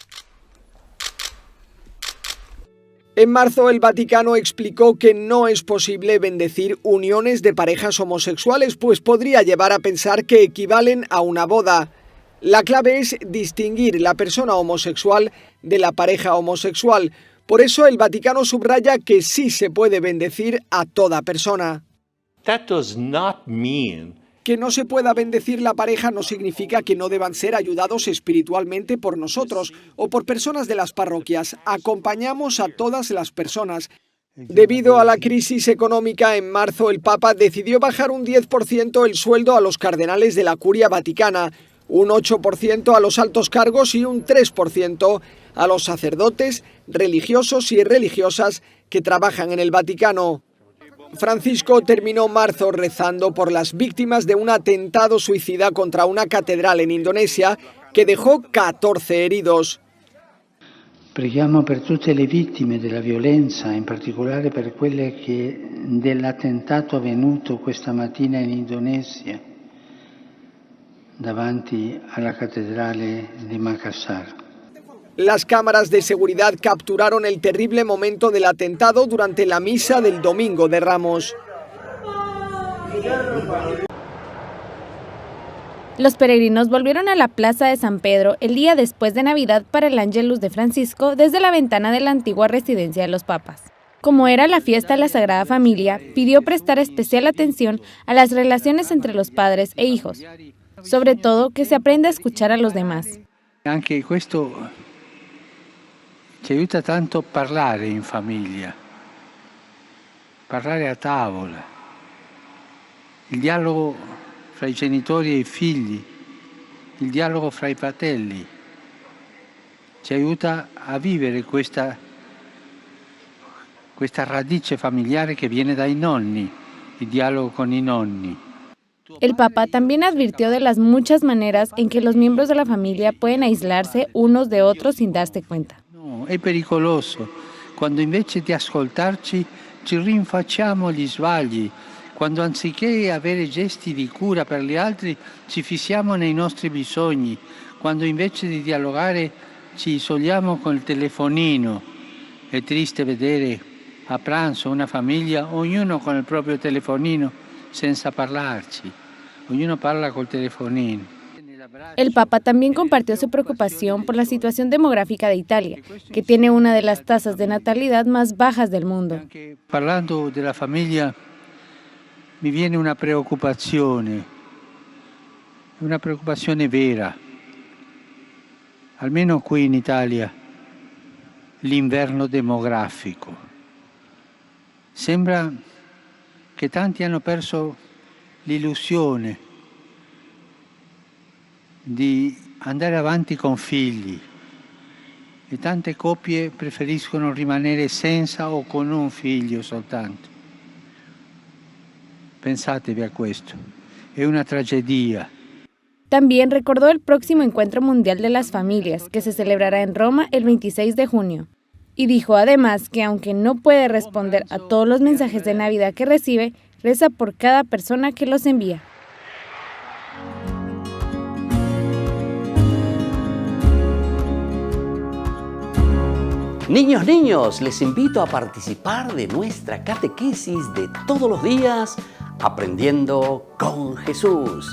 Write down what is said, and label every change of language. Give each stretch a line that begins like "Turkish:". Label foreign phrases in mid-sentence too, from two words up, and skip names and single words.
Spanish: En marzo, el Vaticano explicó que no es posible bendecir uniones de parejas homosexuales, pues podría llevar a pensar que equivalen a una boda. La clave es distinguir la persona homosexual de la pareja homosexual. Por eso el Vaticano subraya que sí se puede bendecir a toda persona.
English: That does not mean
Spanish: Que no se pueda bendecir la pareja no significa que no deban ser ayudados espiritualmente por nosotros o por personas de las parroquias. Acompañamos a todas las personas. Debido a la crisis económica, en marzo el Papa decidió bajar un 10% el sueldo a los cardenales de la Curia Vaticana, un 8% a los altos cargos y un 3% a los sacerdotes, religiosos y religiosas que trabajan en el Vaticano. Francisco terminó marzo rezando por las víctimas de un atentado suicida contra una catedral en Indonesia que dejó 14 heridos.
Italian: Preghiamo per tutte le vittime della violenza, in particolare per quelle dell'attentato avvenuto questa mattina in Indonesia, davanti alla cattedrale di Makassar.
Spanish: Las cámaras de seguridad capturaron el terrible momento del atentado durante la misa del Domingo de Ramos. Los peregrinos volvieron a la Plaza de San Pedro el día después de Navidad para el Ángelus de Francisco desde la ventana de la antigua residencia de los papas. Como era la fiesta de la Sagrada Familia, pidió prestar especial atención a las relaciones entre los padres e hijos, sobre todo que se aprenda a escuchar a los demás.
Italian: Anche questo ci aiuta tanto a parlare in famiglia, parlare a tavola, il dialogo fra i genitori e i figli, il dialogo fra i fratelli, ci aiuta a vivere questa radice familiare che viene dai nonni, il dialogo con i nonni.
Spanish: El Papa también advirtió de las muchas maneras en que los miembros de la familia pueden aislarse unos de otros sin darse cuenta.
Italian: È pericoloso quando invece di ascoltarci ci rinfacciamo gli sbagli, quando anziché avere gesti di cura per gli altri ci fissiamo nei nostri bisogni, quando invece di dialogare ci isoliamo col telefonino. È triste vedere a pranzo una famiglia, ognuno con il proprio telefonino senza parlarci, ognuno parla col telefonino.
Spanish: El Papa también compartió su preocupación por la situación demográfica de Italia, que tiene una de las tasas de natalidad más bajas del mundo.
Italian: Parlando della famiglia mi viene una preoccupazione vera. Almeno qui in Italia l'inverno demografico. Sembra che tanti hanno perso l'illusione di andare avanti con figli e tante coppie preferiscono rimanere senza o con un figlio soltanto. Pensatevi a questo, è una tragedia.
Spanish: También recordó el próximo Encuentro Mundial de las Familias, que se celebrará en Roma el 26 de junio. Y dijo además que aunque no puede responder a todos los mensajes de Navidad que recibe, reza por cada persona que los envía. Niños, les invito a participar de nuestra catequesis de todos los días, Aprendiendo con Jesús.